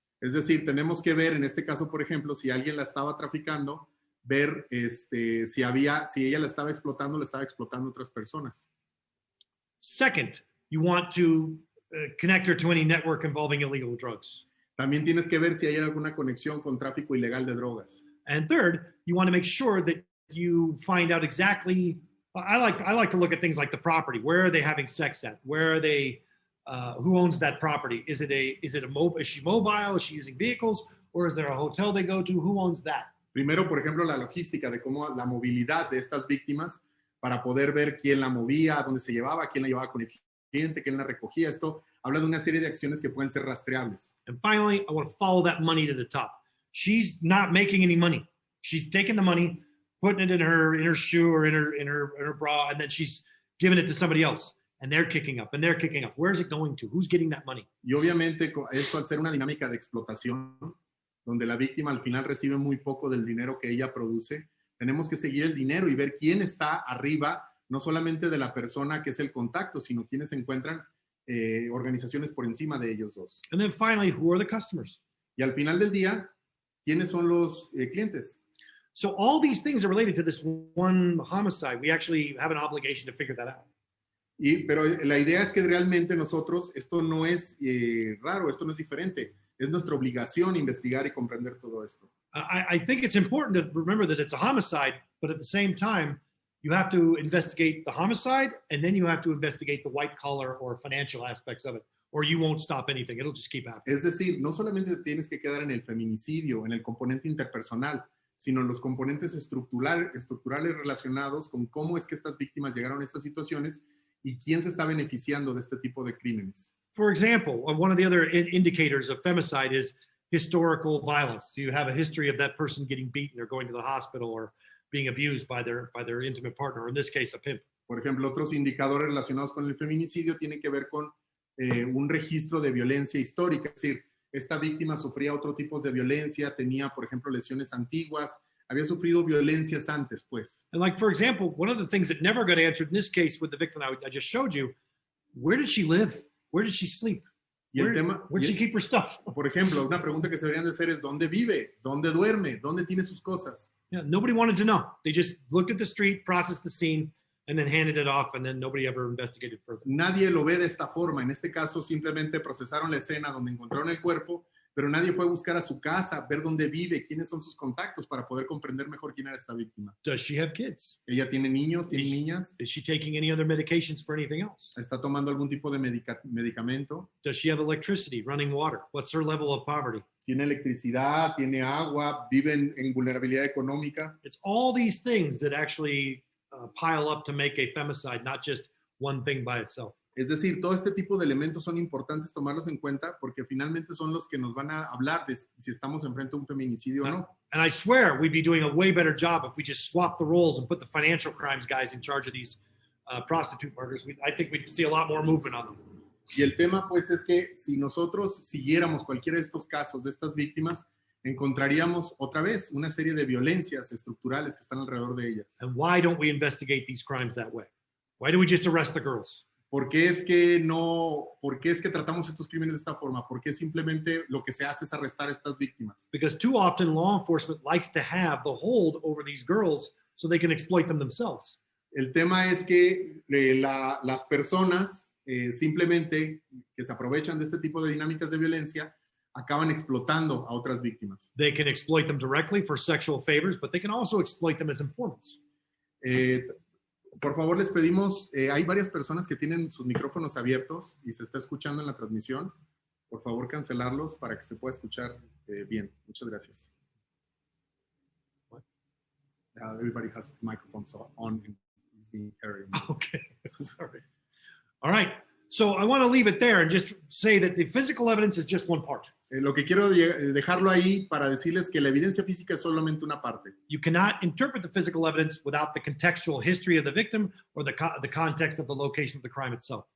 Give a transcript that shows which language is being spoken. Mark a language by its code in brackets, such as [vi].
[es] Es decir, tenemos que ver, en este caso, por ejemplo, si alguien la estaba traficando, ver si ella la estaba explotando otras personas. [en] Second, you want to connect her to any network involving illegal drugs. [es] También tienes que ver si hay alguna conexión con tráfico ilegal de drogas. [en] And third, you want to make sure that you find out exactly. I like to look at things like the property. Where are they having sex at? Where are they? Who owns that property? Is she mobile? Is she using vehicles? Or is there a hotel they go to? Who owns that? [es] Primero, por ejemplo, la logística de cómo la movilidad de estas víctimas para poder ver quién la movía, dónde se llevaba, quién la llevaba con el cliente, quién la recogía. Esto habla de una serie de acciones que pueden ser rastreables. [en] And finally, I want to follow that money to the top. She's not making any money. She's taking the money, putting it in her shoe or in her bra, and then she's giving it to somebody else. And they're kicking up, and they're kicking up. Where is it going to? Who's getting that money? [es] Y obviamente esto al ser una dinámica de explotación, donde la víctima al final recibe muy poco del dinero que ella produce, tenemos que seguir el dinero y ver quién está arriba, no solamente de la persona que es el contacto, sino quiénes se encuentran organizaciones por encima de ellos dos. [en] And then finally, who are the customers? [es] Y al final del día, ¿quiénes son los clientes? [en] So all these things are related to this one homicide. We actually have an obligation to figure that out. [es] Pero la idea es que realmente nosotros, esto no es raro, esto no es diferente. Es nuestra obligación investigar y comprender todo esto. [en] I think it's important to remember that it's a homicide, but at the same time, you have to investigate the homicide, and then you have to investigate the white collar or financial aspects of it, or you won't stop anything. It'll just keep happening. [es] Es decir, no solamente tienes que quedar en el feminicidio, en el componente interpersonal, sino en los componentes estructurales relacionados con cómo es que estas víctimas llegaron a estas situaciones y quién se está beneficiando de este tipo de crímenes. [en] For example, one of the other indicators of femicide is historical violence. Do you have a history of that person getting beaten or going to the hospital or being abused by their intimate partner, or in this case, a pimp? [es] Por ejemplo, otros indicadores relacionados con el feminicidio tienen que ver con un registro de violencia histórica. Es decir, esta víctima sufría otro tipo de violencia, tenía, por ejemplo, lesiones antiguas, había sufrido violencias antes, pues. [en] And like, for example, one of the things that never got answered in this case with the victim I just showed you, where did she live? Where did she sleep? Where did she keep her stuff? [es] Por ejemplo, una pregunta que se deberían de hacer es ¿dónde vive? ¿Dónde duerme? ¿Dónde tiene sus cosas? [en] Yeah, nobody wanted to know. They just looked at the street, processed the scene, and then handed it off, and then nobody ever investigated further. [es] Nadie lo ve de esta forma. En este caso, simplemente procesaron la escena donde encontraron el cuerpo, pero nadie fue a buscar a su casa, ver dónde vive, quiénes son sus contactos para poder comprender mejor quién era esta víctima. [en] Does she have kids? [es] Ella tiene niños, tiene [en] Is- [es] niñas, [en] Is she taking any other medications for anything else? [es] está tomando algún tipo de medicamento, [en] Does she have electricity, running water? What's her level of poverty? [es] tiene electricidad, tiene agua, vive en vulnerabilidad económica. [en] It's all these things that actually pile up to make a femicide, not just one thing by itself. [es] Es decir, todo este tipo de elementos son importantes tomarlos en cuenta porque finalmente son los que nos van a hablar de si estamos enfrente a un feminicidio o no. [en] And I swear we'd be doing a way better job if we just swapped the roles and put the financial crimes guys in charge of these prostitute murders. I think we'd see a lot more movement on them. [es] Y el tema, pues, es que si nosotros siguiéramos cualquiera de estos casos, de estas víctimas, encontraríamos otra vez una serie de violencias estructurales que están alrededor de ellas. [en] And why don't we investigate these crimes that way? Why do we just arrest the girls? [es] ¿Por qué es que tratamos estos crímenes de esta forma? ¿Por qué simplemente lo que se hace es arrestar a estas víctimas? [en] Because too often law enforcement likes to have the hold over these girls so they can exploit them themselves. [es] El tema es que las personas simplemente que se aprovechan de este tipo de dinámicas de violencia acaban explotando a otras víctimas. [en] They can exploit them directly for sexual favors, but they can also exploit them as informants. [es] Por favor, les pedimos, hay varias personas que tienen sus micrófonos abiertos y se está escuchando en la transmisión. Por favor, cancelarlos para que se pueda escuchar bien. Muchas gracias. [en] Everybody has microphones on and is being carried. Okay, sorry. All right, so I want to leave it there and just say that the physical evidence is just one part. [es] Lo que quiero dejarlo ahí para decirles que la evidencia física es solamente una parte. [en] You cannot interpret the physical evidence without the contextual history of the victim or the context of the location of the crime itself.